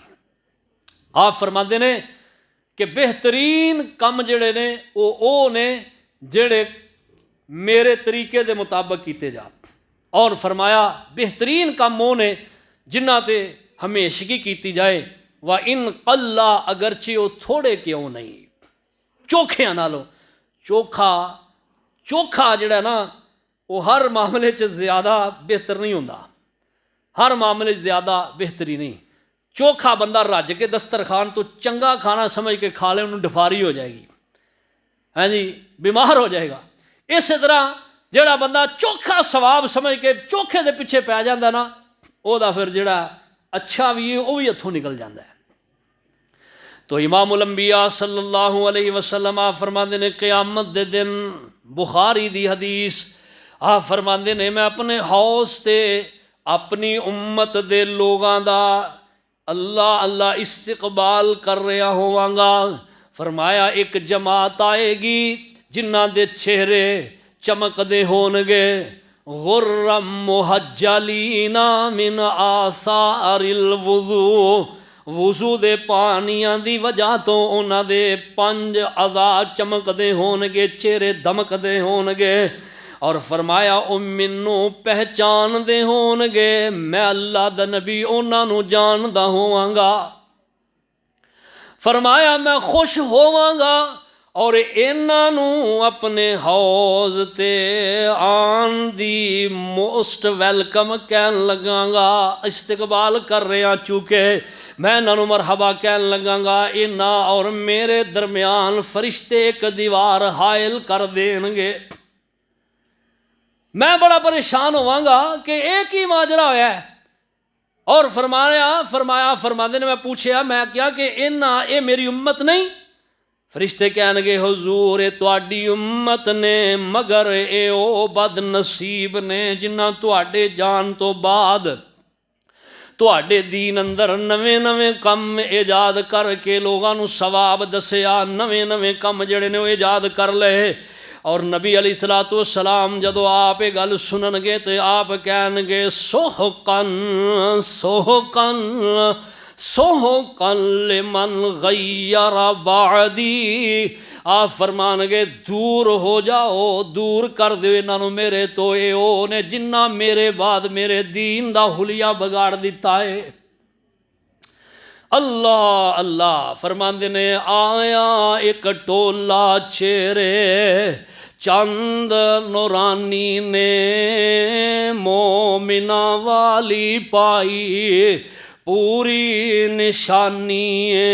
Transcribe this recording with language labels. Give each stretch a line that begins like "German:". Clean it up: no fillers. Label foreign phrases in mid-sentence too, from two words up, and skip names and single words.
Punjabi: آپ فرماندے نے کہ بہترین کم جڑے نے او نے جڑے میرے طریقے دے مطابق کیتے جا، اور فرمایا بہترین کام وہ نے جنہ تے ہمیشگی کیتی جائے،
Arabic: وَإِن قَلَّا
Punjabi: اگرچہ وہ تھوڑے کیوں نہیں، چوکھیاں نالو چوکھا جڑا نا وہ ہر معاملے چ زیادہ بہتر نہیں ہوندا، ہر معاملے چ زیادہ بہتری نہیں۔ چوکھا بندہ رج کے دسترخوان تو چنگا کھانا سمجھ کے کھا لے انہوں ڈفاری ہو جائے گی، ہاں جی بیمار ہو جائے گا۔ اسی طرح جڑا بندہ چوکھا ثواب سمجھ کے چوکھے دے پیچھے پی جاندہ نا، او دا پھر جڑا اچھا بھی ہے وہ بھی ہتھوں نکل جاندہ ہے۔ تو امام الانبیاء
Arabic: صلی اللہ علیہ وسلم
Punjabi: آپ فرماندے نے قیامت دے دن، بخاری دی حدیث، آپ فرماندے نے میں اپنے حوض تے اپنی امت دے لوگاں دا اللہ استقبال کر رہا ہواں گا۔ فرمایا ایک جماعت آئے گی جنہ دے چہرے چمک دے ہونگے،
Arabic: غرم محجلین من آثار الوضوء
Punjabi: وضو دے پانیاں دی وجہ تو انہاں دے 5 اعضاء چمکدے ہونگے، چہرے دمکدے ہونگے، اور فرمایا او مینوں پہچان دے ہونگے، میں اللہ دا نبی انہاں نوں جاندا ہوواں گا۔ فرمایا میں خوش ہوواں گا اور انہاں نوں اپنے حوض تے آن دی
English: most welcome
Punjabi: کہن لگاں گا، استقبال کر رہا چونکہ میں انہاں نوں مرحبا کہن لگاں گا۔
Urdu: انہاں اور میرے درمیان فرشتے ایک دیوار حائل کر دیں گے۔
Punjabi: میں بڑا پریشان ہوواں گا کہ ایک ہی ماجرا ہویا ہے، اور فرماندے نے میں پوچھیا میں کیا کہ اے میری امت نہیں؟ فرشتے کہن گے حضور اے تواڈی امت نے، مگر اے او بد نصیب نے جنہاں تواڈے جان تو بعد تواڈے دین اندر نویں نویں کم ایجاد کر کے لوگاں نوں ثواب دسیا، نویں نویں کم جڑے نے وہ ایجاد کر لے۔ اور نبی علیہ السلام جدو آپ یہ گل سنن گے تو آپ کہن گے
Arabic: سحقن سحقن سحقن لمن غیر بعدی،
Punjabi: آپ فرمان گے دور ہو جاؤ، دور کر دو انہاں نوں میرے تو، اے او نے جنہ میرے بعد میرے دین دا حلیہ بگاڑ دیتا ہے۔ اللہ اللہ فرماندے نے آیا ایک ٹولا چہرے چند نورانی نے، مومنہ والی پائی پوری نشانی،